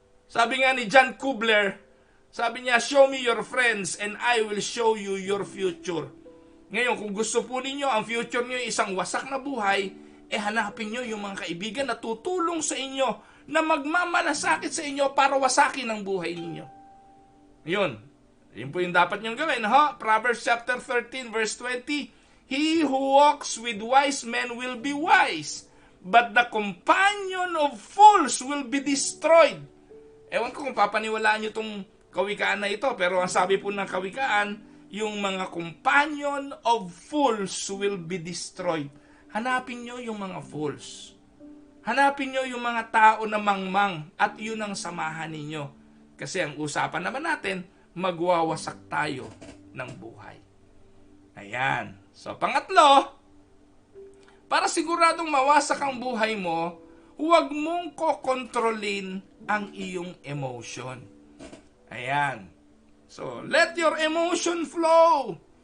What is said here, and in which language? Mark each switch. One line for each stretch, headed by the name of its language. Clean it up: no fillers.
Filipino: Sabi nga ni John Kubler, sabi niya,
English: show me your friends and I will show you your future.
Filipino: Ngayon, kung gusto po ninyo, ang future niyo ay isang wasak na buhay, hanapin niyo yung mga kaibigan na tutulong sa inyo, na magmamalasakit sa inyo para wasakin ang buhay ninyo. Yun po yung dapat niyong gawin.
English: Proverbs chapter 13 verse 20, he who walks with wise men will be wise, but the companion of fools will be destroyed.
Filipino: Ewan ko kung papaniwalaan niyo itong kawikaan na ito, pero ang sabi po ng kawikaan, yung mga
English: companion of fools will be destroyed.
Filipino: Hanapin nyo yung mga fools. Hanapin nyo yung mga tao na mangmang at yun ang samahan ninyo. Kasi ang usapan naman natin, magwawasak tayo ng buhay. Ayan. So, pangatlo, para siguradong mawasak ang buhay mo, huwag mong kokontrolin ang iyong emotion. Ayan.
English: So, let your emotion flow.